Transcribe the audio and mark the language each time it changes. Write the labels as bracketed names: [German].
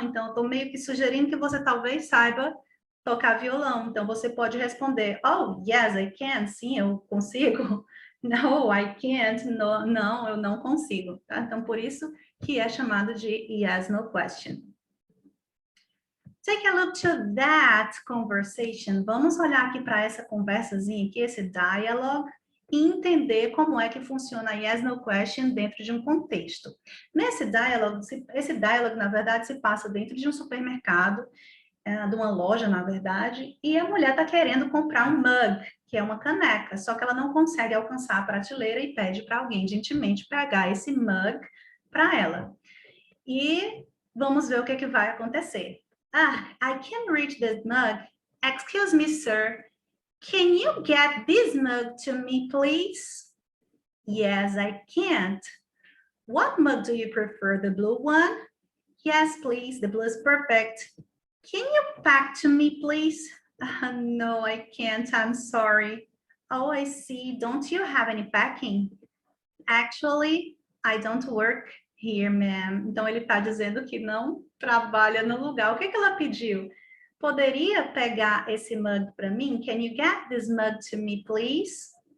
[Portuguese] Então, eu estou meio que sugerindo que você talvez saiba tocar violão. Então, você pode responder, oh, [English] yes, I can. [Portuguese] Sim, eu consigo. [English] No, I can't. [Portuguese] No, não, eu não consigo. Tá? Então, por isso que é chamado de [English] yes, no question. Take a look to that conversation. [Portuguese] Vamos olhar aqui para essa conversazinha aqui, esse dialogue, e entender como é que funciona a [English] yes, no question [Portuguese] dentro de um contexto. Esse dialogue, na verdade, se passa dentro de um supermercado, de uma loja, na verdade, e a mulher está querendo comprar um mug, que é uma caneca, só que ela não consegue alcançar a prateleira e pede para alguém gentilmente pegar esse mug para ela. E vamos ver o que vai acontecer. [English] I can't reach this mug. Excuse me, sir. Can you get this mug to me, please? Yes, I can't. What mug do you prefer, the blue one? Yes, please, the blue is perfect. Can you pack to me, please? No, I can't, I'm sorry. Oh, I see. Don't you have any packing? Actually, I don't work here, ma'am. [Portuguese] Então, ele está dizendo que não trabalha no lugar. O que ela pediu? Poderia pegar esse mug para mim? [English] Can you get this mug to me, please?